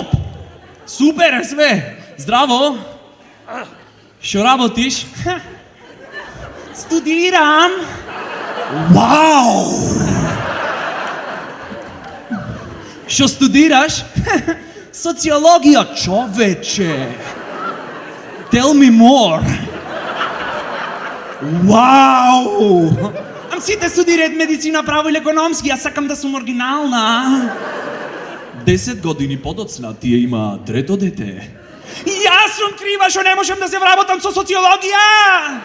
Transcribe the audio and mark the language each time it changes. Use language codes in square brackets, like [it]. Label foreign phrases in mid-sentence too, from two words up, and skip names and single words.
[mk] Супер е све. Здраво. Шо работиш? Студирам. Вау! Шо студираш? Социологија, човече. [en] Tell me more. Вау! [mk] Ам сите студираат медицина, право или економски, јас сакам да сум оригинална. 10 години подоцна тие има трето дете. Јас сум крива што не можам да се вработам со социологија!